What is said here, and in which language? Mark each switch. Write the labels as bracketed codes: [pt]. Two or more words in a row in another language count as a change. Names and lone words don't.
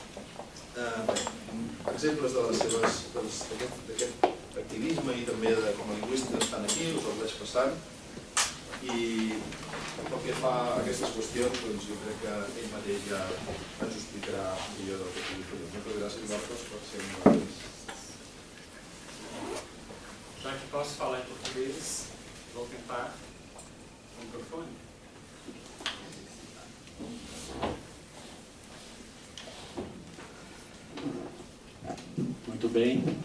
[ca] Exemples d'aquest activisme i també com a lingüista estan aquí, us els vaig passant, i pel que fa a aquestes qüestions jo crec que ell mateix ja ens ho explicarà millor del que pugui fer. Moltes gràcies, Marcos, per ser amb nosaltres. [pt] Já que posso falar em português, vou tentar o microfone. Muito bem.